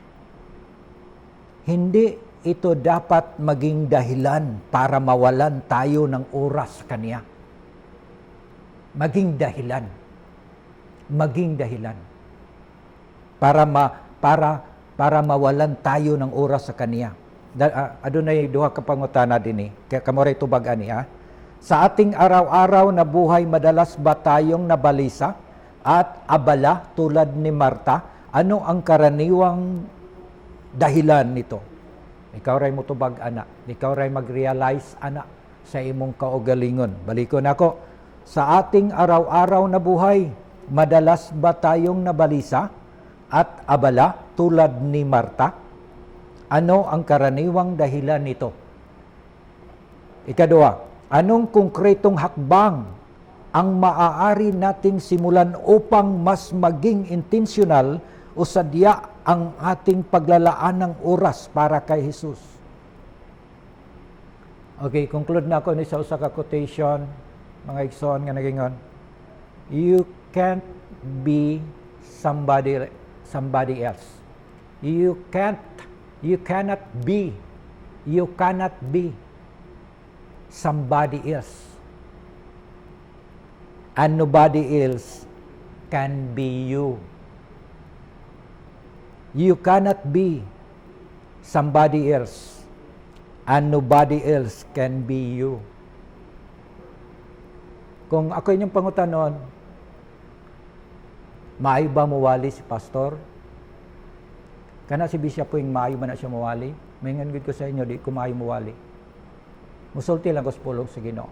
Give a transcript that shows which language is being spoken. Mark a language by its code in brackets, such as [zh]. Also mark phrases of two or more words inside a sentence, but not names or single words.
[tl] Hindi ito dapat maging dahilan para mawalan tayo ng oras sa Kanya. Maging dahilan. Para mawalan tayo ng oras sa Kanya. [ceb] Adunay duha ka pangutana dinhi. Kaya kamoray tubag ani [tl] Sa ating araw-araw na buhay, madalas ba tayong nabalisa at abala tulad ni Marta? Ano ang karaniwang dahilan nito? [ceb] Ikaw ray mo tubag ana. Ikaw ray mag-realize ana sa imong kaugalingon. Balikon ako. [tl] Sa ating araw-araw na buhay, madalas ba tayong nabalisa at abala tulad ni Marta? Ano ang karaniwang dahilan nito? Ikadua, anong konkretong hakbang ang maaari nating simulan upang mas maging intentional o sadya ang ating paglalaan ng oras para kay Jesus? [ceb] Okay, conclude na ako ni sa usa ka quotation, mga igsoon nga nagingon. [en] You can't be somebody else. You cannot be somebody else. And nobody else can be you. You cannot be somebody else, and nobody else can be you. [ceb] Kung ako inyong pangutanon, maayo ba mawali si pastor? Kana si Bishop po yung maayo ba na siya mawali? Mayngan gud ko sa inyo, di ko maayo mawali. Musulti lang ko sa pulong sa Ginoo.